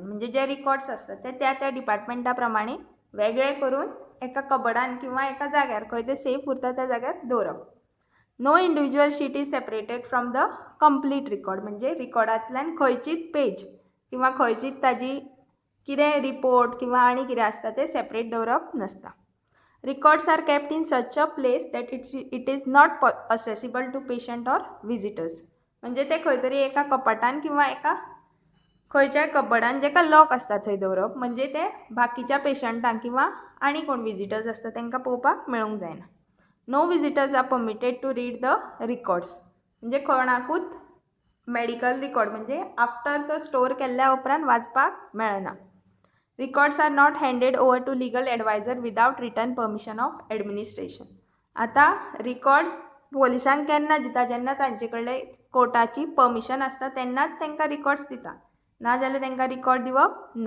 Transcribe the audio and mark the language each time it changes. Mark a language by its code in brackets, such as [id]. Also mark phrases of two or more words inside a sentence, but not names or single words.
[kok] म्हणजे जे रिकॉर्ड्स आसतात ते त्या डिपार्टमेंटा प्रमाणे वेगळे करून एका कबडान किंवा एका जाग्यार खंय ते सेफ उरता त्या जाग्यार दवरप. [en] no individual sheet is separated from the complete record. [kok] म्हणजे रिकॉर्डांतल्यान खंयचीच पेज किंवा खंयचीच ताजी कितें रिपोर्ट किंवा आनी कितें आसता तें सेपरेट दवरप नासता. [en] records are kept in such a place that it is not accessible to patient or visitors. [kok] म्हणजे ते खंय तरी एका कपाटान किंवा एका खंयच्याय कबडान जेका लॉक आसता थंय दवरप म्हणजे ते बाकीच्या पेशंटांक किंवा आनी कोण विजिटर्स आसता तांकां पळोवपाक मेळूंक जायना. [en] no visitors are permitted to read the records. [kok] म्हणजे कोणाकूच [en] medical record [kok] म्हणजे आफ्टर तो स्टोर केल्ल्या उपरांत वाचपाक मेळना. [en] records are not handed over to legal adviser without written permission of administration. [kok] आतां रिकॉर्ड्स पोलिसांक केन्ना दिता जेन्ना तांचे कडले कोर्टाची परमिशन आसता तेन्नाच तांकां रिकॉर्ड्स दिता, ना जाल्यार तांकां रिकॉर्ड दिवप ना.